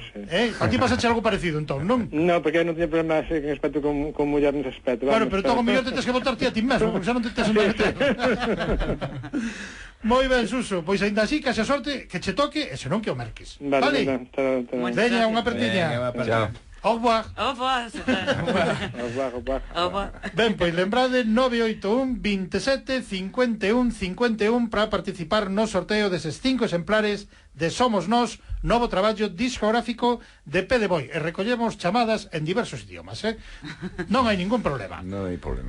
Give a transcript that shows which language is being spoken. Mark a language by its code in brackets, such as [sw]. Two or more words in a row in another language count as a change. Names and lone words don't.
[gl] A ti pasache algo parecido, entón, non? No, porque eu non tiña problema así en aspecto con muller nese aspecto. Claro, pero entón o mellor te tens que botar ti a ti mesmo, porque xa non te tes onde meter. Moi ben, Suso, pois ainda así, que a sorte que che toque e senón que o merques. Vale? Veña, unha apertiña. Chao. [fr] Au revoir. Au revoir. Au revoir. [gl] Ben, pois lembrade 981 27 51 51 para participar no sorteo deses 5 exemplares de Somos Nós, novo traballo discográfico de Pede Boi. E recollemos chamadas en diversos idiomas, Non hai ningún problema. Non hai problema.